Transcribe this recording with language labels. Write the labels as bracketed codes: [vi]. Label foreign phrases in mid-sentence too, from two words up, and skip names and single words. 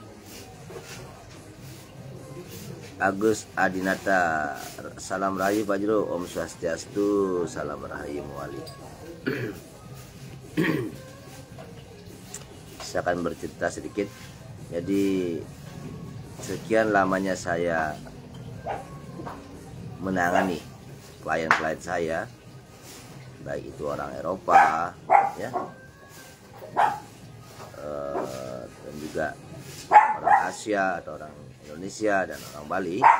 [id] Agus Adinata, salam rahayu Pak Jero. [ban] Om Swastiastu, [id] salam rahayu Muali. Saya akan bercerita sedikit. Jadi sekian lamanya saya menangani klien-klien saya, baik itu orang Eropa, ya, dan juga orang Asia atau orang Indonesia dan orang Bali.